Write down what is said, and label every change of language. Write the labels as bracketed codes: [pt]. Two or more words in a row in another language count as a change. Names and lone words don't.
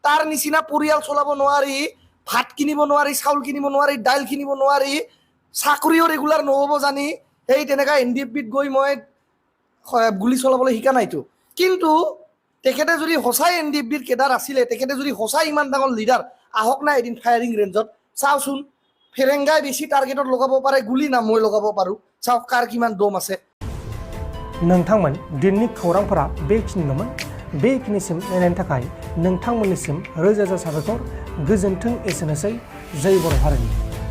[as] তাৰ নিচিনা পৰিয়াল চলাব নোৱাৰি ভাত কিনিব নোৱাৰি, চাউল কিনিব নোৱাৰি, দাইল কিনিব নোৱাৰি, চাকৰিও ৰেগুলাৰ নহ'ব জানি সেই তেনেকা NDFBত গৈ মই গুলি চলাবলৈ শিকা নাইতো। কিন্তু তেখেতে যদি সঁচাই NDFBৰ কেডাৰ আছিলে, তেখেতে যদি সঁচাই ইমান ডাঙৰ লিডাৰ, আহক না এদিন [en] firing range [as] চাওচোন। ফেৰেংগাই বেছি টাৰ্গেটত লগাব পাৰে গুলি না মই লগাব পাৰোঁ, চাওক কাৰ কিমান দম আছে। [brx] नोंथांमोन दिननि खौरांफोरा बेखिनिल'मोन। बेखिनिसिम नायनायनि थाखाय नोंथांमोननिसिम रोजा रोजा साबायखर। गोजोन्थों। एसेनोसै। जय बर' हारिनि।